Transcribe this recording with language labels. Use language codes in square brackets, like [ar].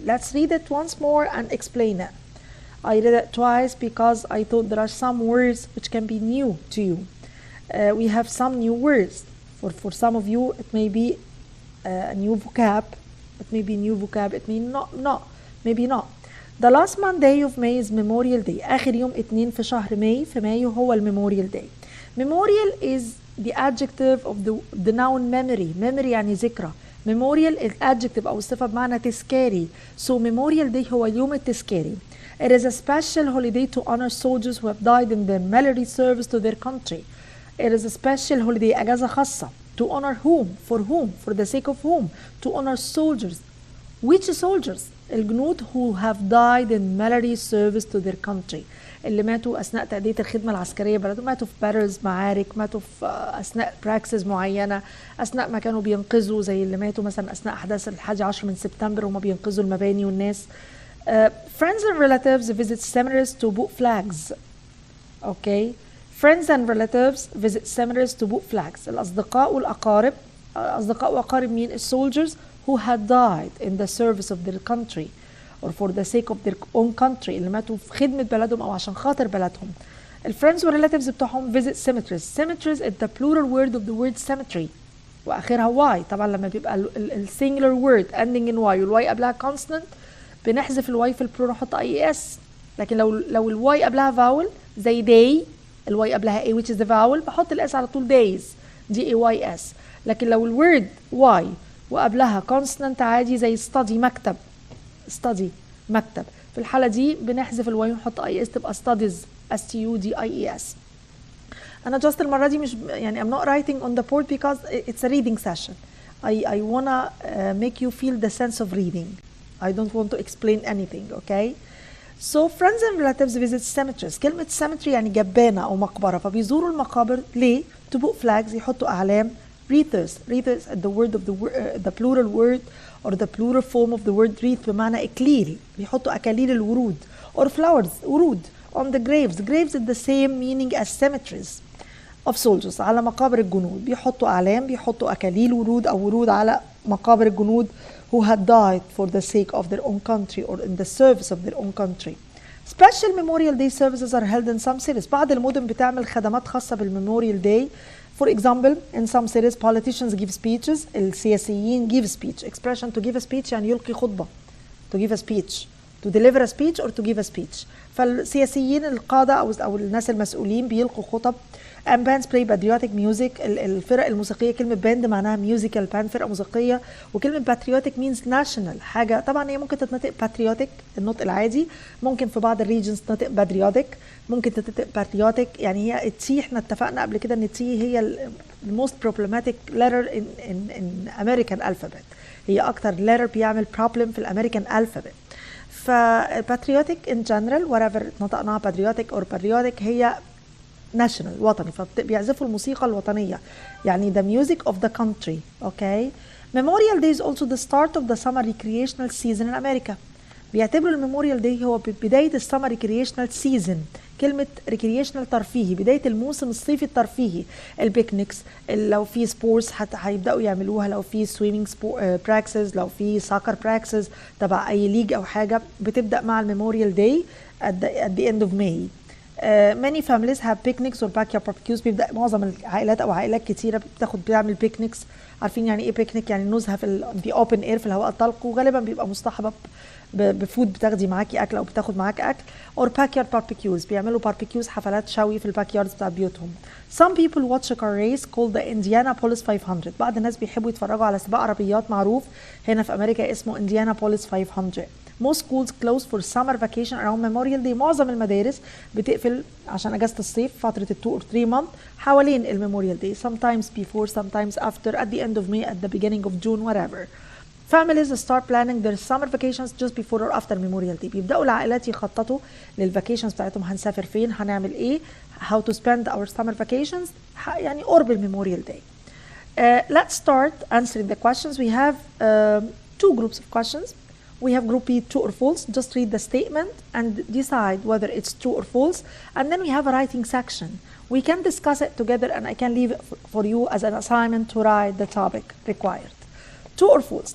[en] Let's read it once more and explain it. I read it twice because I thought there are some words which can be new to you. We have some new words. For some of you, it may be a new vocab. It may be new vocab. It may not. Maybe not. The last Monday of May is Memorial Day. [ar] آخر يوم 2 في شهر ماي في مايو هو الميموريال Day. [en] Memorial is the adjective of the noun memory. [ar] Memory يعني ذكرى. Memorial adjective أو الصفة بمعنى تذكاري. [en] So Memorial Day [ar] هو اليوم التذكاري. [en] It is a special holiday to honor soldiers who have died in their military service to their country. It is a special holiday, [ar] أجازة خاصة. [en] To honor whom? For whom? For the sake of whom? To honor soldiers. Which soldiers? الجنود who have died in military service to their country. [ar] اللي ماتوا أثناء تأدية الخدمة العسكرية بلدهم، ماتوا في بارلز معارك، ماتوا في أثناء براكسز معينة، أثناء ما كانوا بينقذوا، زي اللي ماتوا مثلا أثناء أحداث 11 من سبتمبر وما بينقذوا المباني والناس. [en] Friends and relatives visit cemeteries to put flags. Okay. Friends and relatives visit cemeteries to put flags. [ar] الأصدقاء والأقارب، أصدقاء وأقارب مين؟ [en] soldiers who had died in the service of their country or for the sake of their own country، [ar] اللي ماتوا في خدمة بلدهم أو عشان خاطر بلدهم. الفريندز والريلاتيفز بتوعهم [en] visit cemeteries. Cemeteries is the plural word of the word cemetery وآخرها y. [ar] طبعا لما بيبقى ال [en] singular word ending in y [ar] والواي قبلها consonant بنحذف الواي في البلورال نحط IES. لكن لو الواي قبلها vowel زي day، الواي قبلها a [en] which is the vowel، [ar] بحط الاس على طول days DAYS. لكن لو الورد y وقبلها consonant عادي زي study مكتب، study مكتب، في الحالة دي بنحذف الواي ونحط IES تبقى studies STUDIES. [en] أنا just [ar] المرة دي مش يعني [en] I'm not writing on the board because it's a reading session. I wanna make you feel the sense of reading. I don't want to explain anything, okay? So friends and relatives visit cemeteries. [ar] كلمة cemetery يعني جبانة أو مقبرة، فبيزوروا المقابر ليه؟ [en] To put flags، [ar] يحطوا أعلام. [en] wreaths. wreaths the word of the plural word or the plural form of the word wreath [ar] بمعنى إكليل، بيحطوا أكاليل الورود. [en] or flowers ورود. on the graves. graves is the same meaning as cemeteries of soldiers. [ar] على مقابر الجنود بيحطوا أعلام، بيحطوا أكاليل ورود أو ورود على مقابر الجنود [en] who had died for the sake of their own country or in the service of their own country. Special Memorial Day services are held in some cities. [ar] بعض المدن بتعمل خدمات خاصة بالميموريال داي. [en] For example, in some cities politicians give speeches. السياسيين give speech. Expression to give a speech [ar] يعني يلقي خطبة. [en] To give a speech. To deliver a speech or to give a speech. [ar] فالسياسيين القادة أو الناس المسؤولين بيلقوا خطب. [en] And bands play patriotic music. [ar] الفرق الموسيقية، كلمة band معناها [en] musical band [ar] فرقة موسيقية، وكلمة patriotic [en] means national [ar] حاجة. طبعا هي ممكن تتنطق patriotic النطق العادي، ممكن في بعض الريجنز تنطق patriotic، ممكن تتنطق patriotic. يعني هي التي احنا اتفقنا قبل كده ان التي هي [en] most problematic letter in American alphabet. [ar] هي أكتر letter بيعمل problem في الأمريكان alphabet. patriotic [en] in general whatever [ar] نطقناها patriotic or patriotic هي national وطني، فبيعزفوا الموسيقى الوطنية يعني [en] the music of the country. [ar] okay. [en] Memorial Day is also the start of the summer recreational season in America. [ar] بيعتبروا الميموريال داي هو بداية السمر ريكريشنال سيزون. كلمة ريكريشنال ترفيهي، بداية الموسم الصيفي الترفيهي. البيكنيكس، لو في سبورتس هيبدأوا يعملوها، لو في سويمينج براكسز، لو في ساكر براكسز تبع أي ليج أو حاجة، بتبدأ مع الميموريال داي [en] at the end of May. many families have picnics or backyard barbecues. [ar] بيبدأ معظم العائلات أو عائلات كتيرة بتعمل بيكنيكس. عارفين يعني إيه بيكنيك؟ يعني نزهة في [en] open air [ar] في الهواء الطلق، وغالبا بيبقى مصطحبة بفود، بتاخدي معاكي أكل أو بتاخد معاك أكل. [en] or backyard barbecues [ar] بيعملوا barbecues حفلات شوي في الباك بتاع بيوتهم. [en] some people watch a car race called the Indianapolis 500. [ar] بعض الناس بيحبوا يتفرجوا على سباق عربيات معروف هنا في أمريكا اسمه Indianapolis 500. [en] most schools close for summer vacation around Memorial Day. [ar] معظم المدارس بتقفل عشان اجازة الصيف فترة [en] 2 or 3 months [ar] حوالين الميموريال Day. [en] sometimes before, sometimes after, at the end of May, at the beginning of June, whatever. families start planning their summer vacations just before or after Memorial Day. [ar] بيبدأوا العائلات يخططوا للفاكيشنز بتاعتهم، هنسافر فين، هنعمل ايه، [en] how to spend our summer vacations [ar] يعني قرب الميموريال Day. [en] let's start answering the questions. we have 2 groups of questions. We have group B, true or false. Just read the statement and decide whether it's true or false. And then we have a writing section. We can discuss it together and I can leave it for you as an assignment to write the topic required. True or false?